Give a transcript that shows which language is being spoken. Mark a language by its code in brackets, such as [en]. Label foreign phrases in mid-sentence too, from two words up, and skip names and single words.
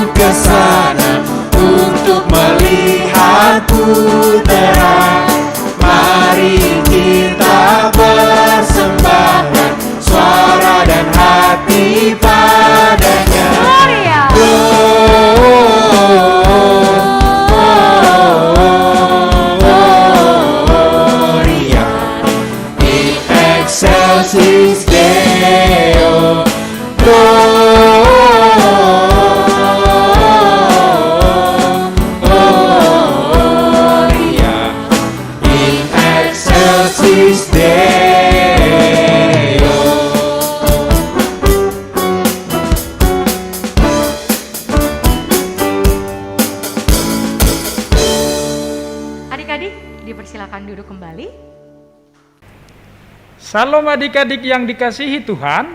[id] sana untuk melihat putra. Mari kita persembahkan suara dan hati padanya. Gloria. [la] Gloria in excelsis Deo. Gloria in excelsis Deo. [id] Adik-adik, dipersilakan duduk kembali. Salam adik-adik yang dikasihi Tuhan.